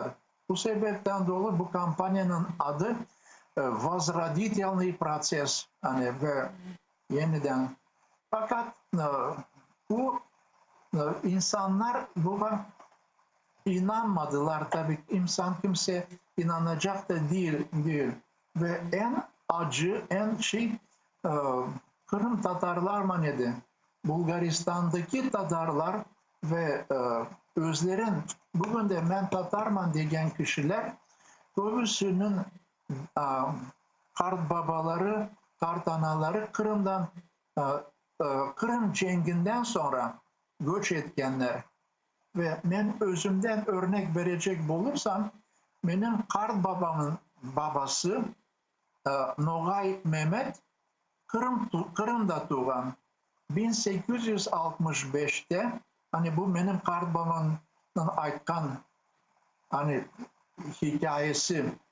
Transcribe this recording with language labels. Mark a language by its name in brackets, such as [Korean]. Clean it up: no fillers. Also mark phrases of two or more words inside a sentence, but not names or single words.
[Turkish] Bu sebepten dolayı bu kampanyanın adı [Russian] Возродительный процесс, [Turkish] hani ve yeniden. Fakat bu insanlar buna inanmadılar tabii. Kimse inanacak da değil. Ve en acı, [Crimean Tatar] Kırım Tatarlar manedi. Bulgaristan'daki Tatarlar ve özlerin bugün de men Tatarman degen kişiler öbürsünün kart babaları, kart anaları Kırım'dan Kırım Cengi'nden sonra göç etkenler ve ben özümden örnek verecek bulursam benim kart babamın babası Nogay Mehmet Kırım'da doğan 1865'te hani bu benim kart babamın aytkan hani hikayesi